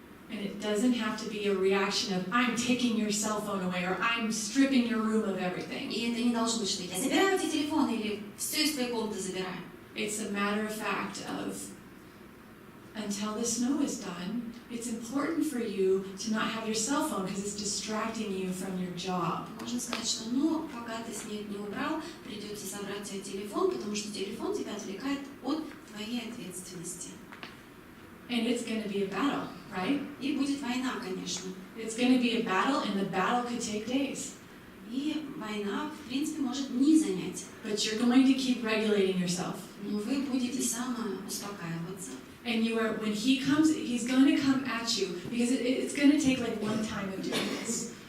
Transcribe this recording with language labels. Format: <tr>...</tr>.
<en>And it doesn't have to be a reaction of, I'm taking your cell phone away, or I'm stripping your room of everything.</en> <ru>И это не должно быть, что я забираю эти телефоны или все из твоей комнаты забираю.</ru> <en>It's a matter of fact of, until the snow is done, it's important for you to not have your cell phone because it's distracting you from your job.</en> <ru>Можно сказать, что пока ты снег не убрал, придется забрать твой телефон, потому что телефон тебя отвлекает от твоей ответственности.</ru> <en>And it's going to be a battle, right?</en> <ru>И будет война, конечно.</ru> <en>It's going to be a battle, and the battle could take days.</en> <ru>И война, в принципе, может дни занять.</ru> <en>But you're going to keep regulating yourself.</en> <ru>Но вы будете самоуспокаиваться.</ru> <en>And when he comes, he's going to come at you because it's going to take like one time of doing this.</en>